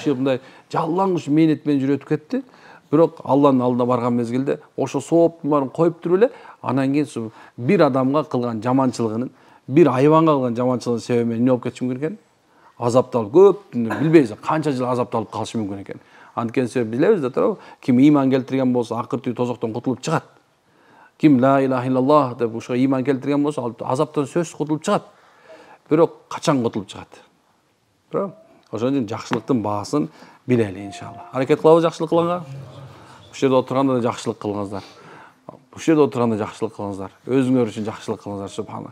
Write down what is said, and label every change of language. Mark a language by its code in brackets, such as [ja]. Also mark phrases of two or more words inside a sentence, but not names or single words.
[ky] Киши мындай жаллаңыч мээнет менен жүрүп кетти. Бирок Алланын алдына барган мезгилде ошо сооптун баарын коюп туруп эле, анан кийин бир адамга кылган жаманчылыгынын, бир айбанга кылган жаманчылыгынын себеби менен эмне болуп кетиши мүмкүн экен? Азапталып, көп билбейбиз, канча жыл азапталып калышы мүмкүн экен. Анткени себеп билебиз да, туурабы? Ким ыйман келтирген болсо, акыр түбү тозоктон кутулуп чыгат. Ким [ar] لا إله إلا الله [ky] деп ушуга ыйман келтирген болсо, ал азаптан сөзсүз кутулуп чыгат. Бирок качан кутулуп чыгат? Туурабы? Ошон үчүн жакшылыктын баасын билели иншалла. Аракет кылабыз жакшылык кылганга. Ушул жерде отурганда да жакшылык кылыңыздар. Ушул жерде отурганда жакшылык кылыңыздар. Өзүңөр үчүн жакшылык кылыңыздар, субханалла.